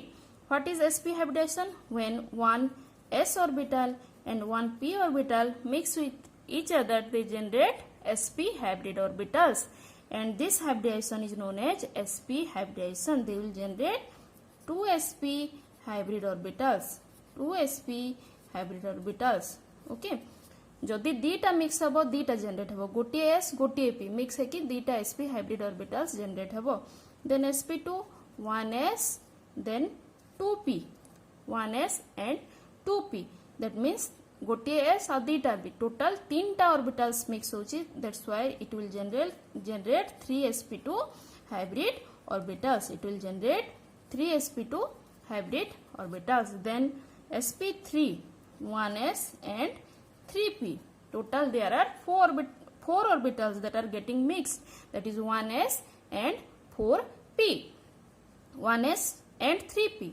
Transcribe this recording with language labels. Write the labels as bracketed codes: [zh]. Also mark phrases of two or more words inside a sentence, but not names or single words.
[en] What is sp hybridization? When one s orbital and one p orbital mix with each other, they generate sp hybrid orbitals, and this hybridization is known as sp hybridization. They will generate 2 sp hybrid orbitals, 2 sp hybrid orbitals. [or] Okay, ଯଦି ଦୀଟା ମିକ୍ସ ହବୋ ଦୀଟା ଜେନେରେଟ ହବୋ, ଗୋଟେ s ଗୋଟେ p ମିକ୍ସ ହେ କି ଦୀଟା [en] sp hybrid orbitals [or] ଜେନେରେଟ ହବୋ. [en] देन sp2 1s then 2p, 1s and 2p, that means [or] ଗୋଟେ s ଔର ଦୀଟା b, ଟୋଟାଲ ତିନଟା ଅର୍ବିଟାଲ୍ସ ମିକ୍ସ ହୋଚି, [en] that's why it will generate 3sp2 hybrid orbitals. It will generate 3sp2 hybrid orbitals. Then sp3 1s and 3p, total there are four orbitals that are getting mixed, that is 1s and 4p, 1s and 3p.